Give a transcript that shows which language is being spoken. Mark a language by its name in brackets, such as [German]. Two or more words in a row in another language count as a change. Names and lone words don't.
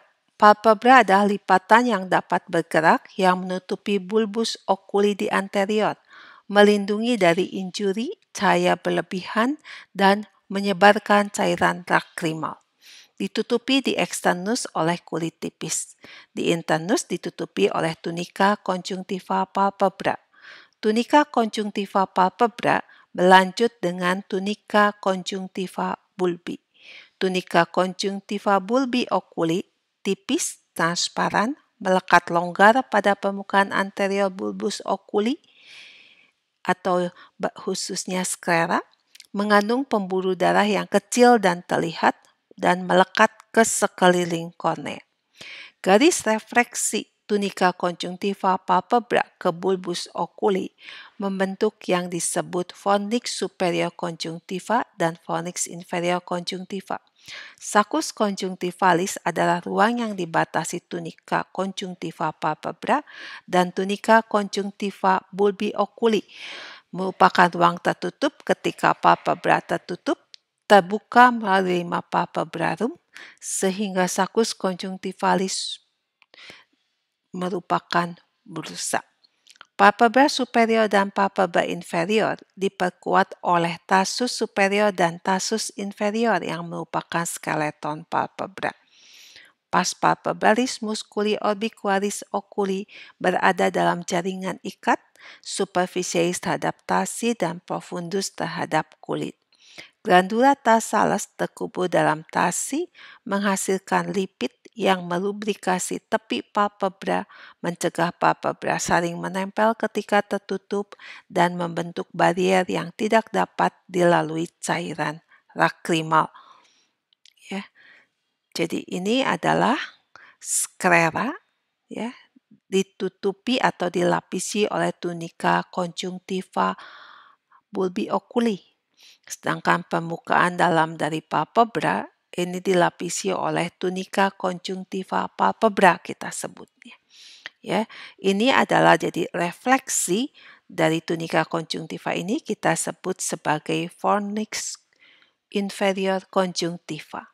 [Indonesian] Palpebra adalah lipatan yang dapat bergerak yang menutupi bulbus oculi di anterior, melindungi dari injuri, cahaya berlebihan, dan menyebarkan cairan lacrimal. Ditutupi di externus oleh kulit tipis. Di internus ditutupi oleh [Latin] tunica conjunctiva palpebra. Tunica conjunctiva palpebra [Indonesian] berlanjut dengan [Latin] tunica conjunctiva bulbi. Tunica conjunctiva bulbi oculi [Indonesian] tipis, transparan, melekat longgar pada permukaan anterior [Latin] bulbus oculi [Indonesian] atau khususnya sklera, mengandung pembuluh darah yang kecil dan terlihat dan melekat ke sekeliling kornea. Garis refleksi [Latin] tunica conjunctiva palpebra [Indonesian] ke [Latin] bulbus oculi [Indonesian] membentuk yang disebut [Latin] fornix superior conjunctiva [Indonesian] dan [Latin] fornix inferior conjunctiva. Saccus conjunctivalis [Indonesian] adalah ruang yang dibatasi [Latin] tunica conjunctiva palpebra dan tunica conjunctiva bulbi oculi. [Indonesian] Merupakan ruang tertutup ketika palpebra tertutup, terbuka melalui lima palpebrarum, sehingga [Latin] saccus conjunctivalis [Indonesian] merupakan bursa. [Latin] Palpebra superior dan palpebra inferior [Indonesian] diperkuat oleh [Latin] tarsus superior dan tarsus inferior [Indonesian] yang merupakan skeleton [Latin] palpebra. Pars palpebralis musculi orbicualis oculi [Indonesian] berada dalam jaringan ikat, superficialis terhadap tarsi dan profundus terhadap kulit. [Latin] Glandula tarsales [Indonesian] terkubur dalam tarsi menghasilkan lipid yang melubrikasi tepi palpebra, mencegah palpebra saling menempel ketika tertutup dan membentuk barier yang tidak dapat dilalui cairan lacrimal. Ya. Jadi ini adalah sklera, ya, ditutupi atau dilapisi oleh [Latin] tunica conjunctiva bulbi oculi. [Indonesian] Sedangkan permukaan dalam dari palpebra ini dilapisi oleh [Latin] tunika conjunctiva palpebra [Indonesian] kita sebutnya. Ya, ini adalah jadi refleksi dari tunika conjunctiva ini kita sebut sebagai [Latin] fornix inferior conjunctiva.